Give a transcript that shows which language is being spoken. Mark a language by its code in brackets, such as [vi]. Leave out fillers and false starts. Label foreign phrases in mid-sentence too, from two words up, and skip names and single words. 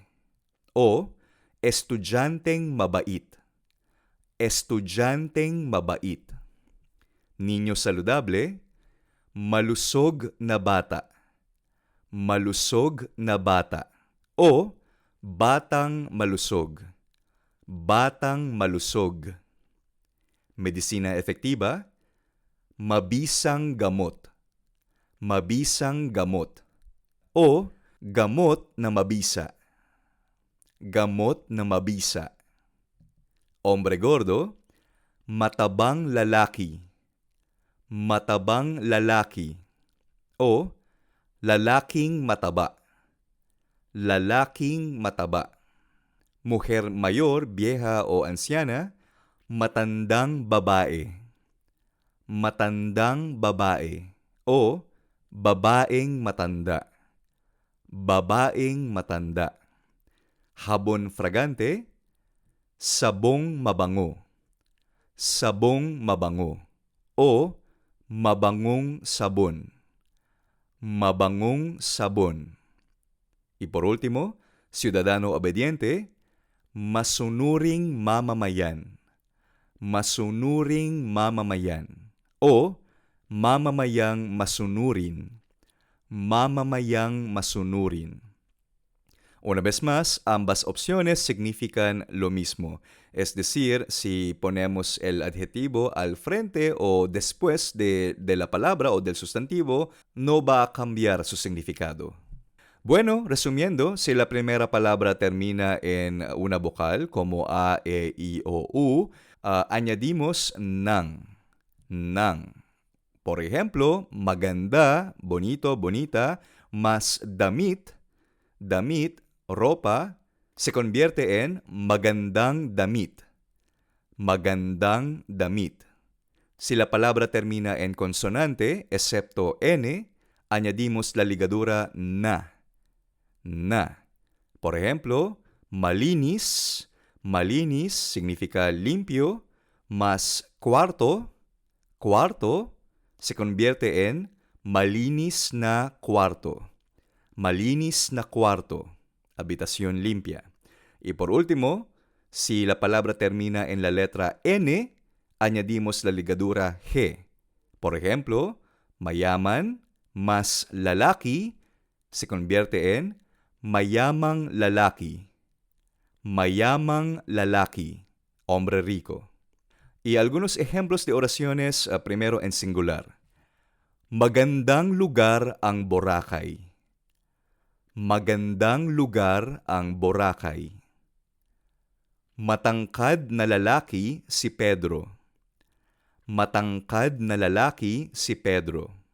[tl] O estudyanteng mabait. Estudyanteng mabait. [es] Niño saludable, [tl] malusog na bata. Malusog na bata. O batang malusog. Batang malusog. [es] Medisina efektiba, [tl] mabisang gamot. Mabisang gamot. O gamot na mabisa. Gamot na mabisa. [es] Hombre gordo, [tl] matabang lalaki. Matabang lalaki. O lalaking mataba. Lalaking mataba. [es] Mujer mayor, vieja o anciana, [tl] matandang babae. Matandang babae. O babaeng matanda. Babaeng matanda. [es] Habon fragante, [tl] sabong mabango. Sabong mabango. O mabangong sabon. Mabangong sabon. [es] Y por último, ciudadano obediente, [tl] masunuring mamamayan. Masunuring mamamayan. O mamamayang masunurin. Mamamayang masunurin. [es] Una vez más, ambas opciones significan lo mismo. Es decir, si ponemos el adjetivo al frente o después de la palabra o del sustantivo, no va a cambiar su significado. Bueno, resumiendo, si la primera palabra termina en una vocal como A, E, I o U, añadimos nang. Nang. Por ejemplo, maganda, bonito, bonita, más damit, damit, ropa, se convierte en [tl] magandang damit. Magandang damit. [es] Si la palabra termina en consonante, excepto N, añadimos la ligadura na. Na. Por ejemplo, malinis, malinis significa limpio, más cuarto, cuarto, se convierte en [tl] malinis na cuarto. Malinis na cuarto. [es] Habitación limpia. Y por último, si la palabra termina en la letra N, añadimos la ligadura G. Por ejemplo, mayaman más lalaki se convierte en [tl] mayamang lalaki. Mayamang lalaki, [es] hombre rico. Y algunos ejemplos de oraciones, primero en singular. [tl] Magandang lugar ang Boracay. Magandang lugar ang Boracay. Matangkad na lalaki si Pedro. Matangkad na lalaki si Pedro.